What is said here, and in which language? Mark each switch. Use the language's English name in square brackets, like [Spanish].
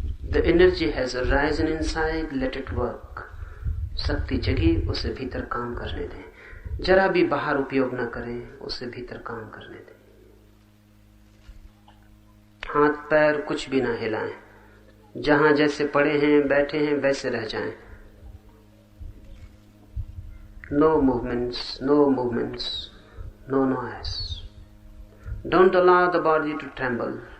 [English] The energy has arisen inside, let it work. [Hindi] शक्ति जगी, उसे भीतर काम करने दें। जरा भी बाहर उपयोग न करें, उसे भीतर काम करने दें। हाथ पैर कुछ भी ना हिलाएं, जहां जैसे पड़े हैं बैठे हैं वैसे रह जाएं। [English] No movements, no movements, no noise. Don't allow the body to tremble.